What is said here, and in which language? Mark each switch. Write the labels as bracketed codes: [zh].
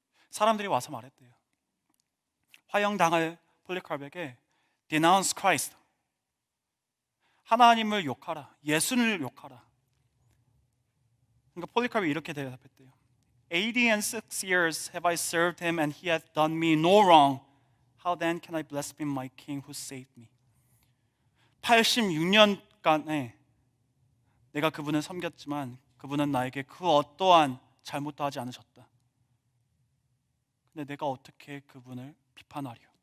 [ko] 사람들이 와서 말했대요. 화형당할 폴리카르에게 [en] denounce Christ, [ko] 하나님을 욕하라, 예수를 욕하라. 그러니까 폴리카르이 이렇게 대답했대요. [en] 86 years have I served him and he hath done me no wrong. How then can I blaspheme my king who saved me? [ko] 86년간에 내가 그분을 섬겼지만 그분은 나에게 그 어떠한 잘못도 하지 않으셨다. 근데 내가 어떻게 그분을 비판하려?